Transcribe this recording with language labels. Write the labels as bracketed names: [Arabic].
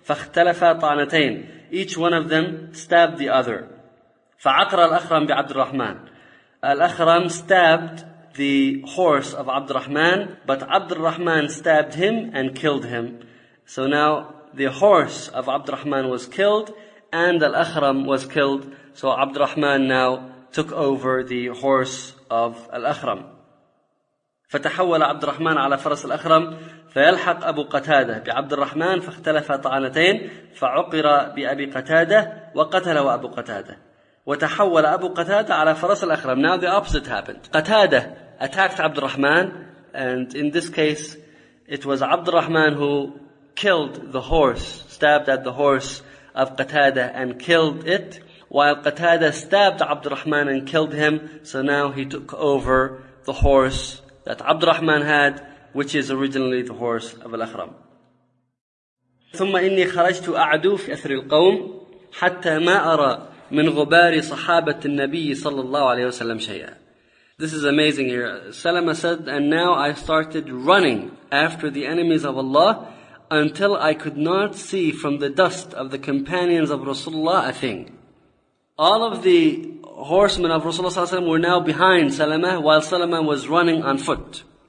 [Arabic] فَاخْتَلَفَ طَعْنَتَيْنِ. [English] Each one of them stabbed the other. [Arabic] فَعَقْرَ الْأَخْرَمْ بِعَبْدِ الرَّحْمَنِ. [English] Al-Akhram stabbed the horse of عَبْدِ الرَّحْمَنِ, but عَبْدِ الرَّحْمَنِ stabbed him and killed him. So now the horse of عَبْدِ الرَّحْمَنِ was killed, and Al-Akhram was killed. So عَبْدِ الرَّحْمَنِ now took over the horse of Al-Akhram. [Arabic] فتحول عبد الرحمن على فرس الأخرم فيلحق أبو قتادة بعبد الرحمن فاختلف طعنتين فعقر بأبي قتادة وقتل أبو قتادة وتحول أبو قتادة على فرس الأخرم. [English] Now the opposite happened. قتادة attacked عبد الرحمن, and in this case it was عبد الرحمن who killed the horse, stabbed at the horse of قتادة and killed it, while قتادة stabbed عبد الرحمن and killed him. So now he took over the horse that عبد الرحمن had, which is originally the horse of Al-Akhram. [Arabic] ثم إني خرجت أعدو في أثر القوم حتى ما أرى من غبار صحابة النبي صلى الله عليه وسلم شيئا. [English] This is amazing here. Salama said, and now I started running after the enemies of Allah until I could not see from the dust of the companions of Rasulullah a thing. All of the horsemen of Rasulullah ﷺ were now behind Salama, while Salama was running on foot.